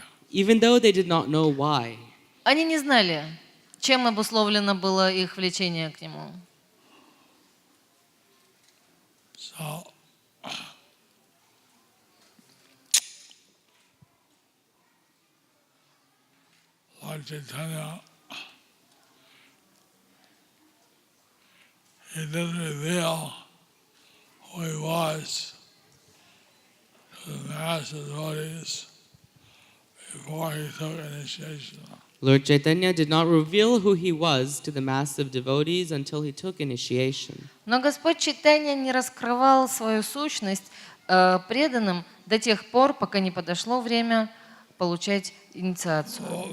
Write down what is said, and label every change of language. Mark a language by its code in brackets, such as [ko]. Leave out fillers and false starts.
[en] Even though they did not know why. [ru] Они не знали, чем обусловлено было их влечение к нему. [en] Lord Chaitanya, he didn't reveal who he was to the mass of devotees before he took initiation. Lord Chaitanya did not reveal who he was to the mass of devotees until he took initiation. [ru] Но Господь Чайтанья не раскрывал свою сущность преданным до тех пор, пока не подошло время получать инициацию.